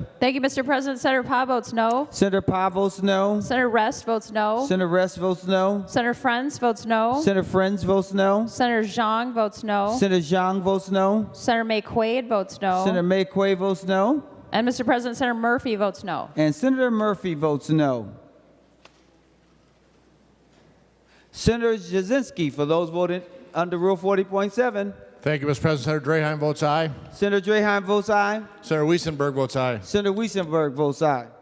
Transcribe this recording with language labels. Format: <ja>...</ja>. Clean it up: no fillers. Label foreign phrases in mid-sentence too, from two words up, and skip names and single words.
<en>Thank you, Mr. President. Senator Pye votes no. Senator Pye votes no. Senator Rest votes no. Senator Rest votes no. Senator Friends votes no. Senator Friends votes no. Senator Zhang votes no. Senator Zhang votes no. Senator May Quaid votes no. Senator May Quaid votes no. And Mr. President, Senator Murphy votes no. And Senator Murphy votes no. Senator Jasinski, for those voting under Rule 40.7. Thank you, Mr. President. Senator Draheim votes aye. Senator Draheim votes aye. Senator Weissenberg votes aye. Senator Weissenberg votes aye.</en>